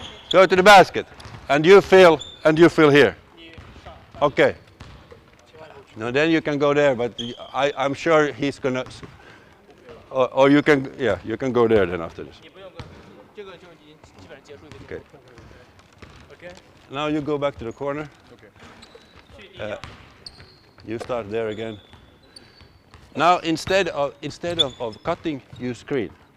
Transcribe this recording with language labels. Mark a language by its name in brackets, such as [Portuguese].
[English] Go to the basket, and you fill here. Okay. Now then you can go there, but I'm sure he's gonna. Or you can go there then after this. [Chinese] 你不用跟，这个就已经基本上结束一个。 [English] Okay. Now you go back to the corner. You start there again. Now instead of cutting, you screen.